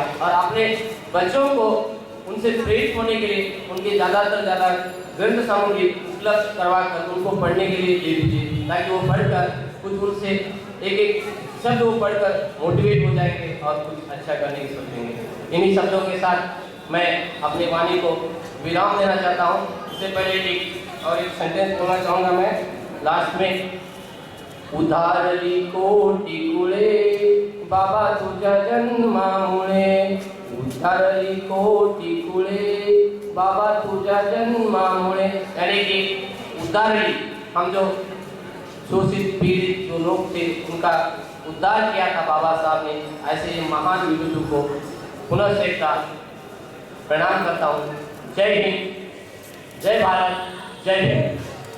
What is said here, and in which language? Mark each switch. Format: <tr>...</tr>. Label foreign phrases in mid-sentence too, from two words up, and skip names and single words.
<hi>और अपने बच्चों को उनसे प्रेरित होने के लिए उनके ज़्यादा ग्रंथ सामग्री उपलब्ध करवा कर उनको पढ़ने के लिए दे दीजिए, ताकि वो पढ़कर कुछ उनसे एक शब्द वो पढ़कर मोटिवेट हो जाएंगे और कुछ अच्छा करने की सोचेंगे। इन्हीं शब्दों के साथ मैं अपनी वाणी को विराम देना चाहता हूँ। इससे पहले एक सेंटेंस बोलना चाहूँगा मैं लास्ट में।</hi> <mr>उधारली कोटी कुळे बाबा तुझ्या जन्मामुळे, उधारली कोटी कुळे बाबा तुझ्या जन्मामुळे,</mr> <hi>यानी कि उधारली, हम जो शोषित पीड़ित जो लोग थे उनका उद्धार किया था बाबा साहब ने। ऐसे महान विभूति को पुनः से एक प्रणाम करता हूँ। जय हिंद, जय भारत, जय हिंद।</hi>